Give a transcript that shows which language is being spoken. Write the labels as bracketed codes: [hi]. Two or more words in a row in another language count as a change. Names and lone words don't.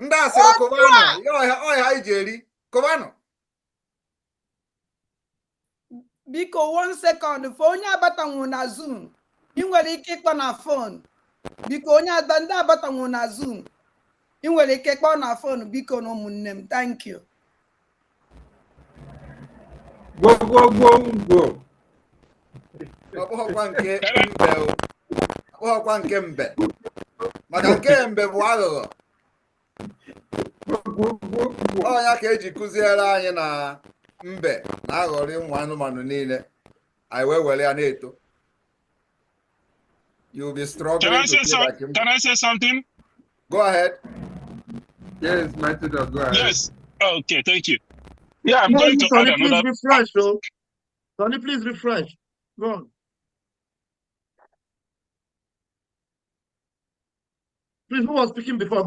[ig] ọha iji eri kụbanụ. Biko [en] 1 second [ig] for onye abatanwu na Zoom. Ị nwere ike ịkpọ na phone. Biko onye ndị abatanwu na Zoom. Ị nwere ike ịkpọ na phone biko na ụmụnne m. [en] Thank you. Go. [ig] Ọ bụghịkwa nke mbe. Ọ bụghịkwa nke mbe. Maka nke mbe bụ aghụghọ. Onya ka eji kụziere anyị na mbe na-aghọrị ụmụ anụmanụ niile. I wee were ya na-eto. [en] You'll be struggling to say like him. Can I say something? Go ahead. Yes, Mighty Dog, go ahead. Yes. Okay, thank you. Yeah, I'm No, going to Sonny, add please another. refresh, oh. Sonny, please refresh. Go on. Please, who was speaking before?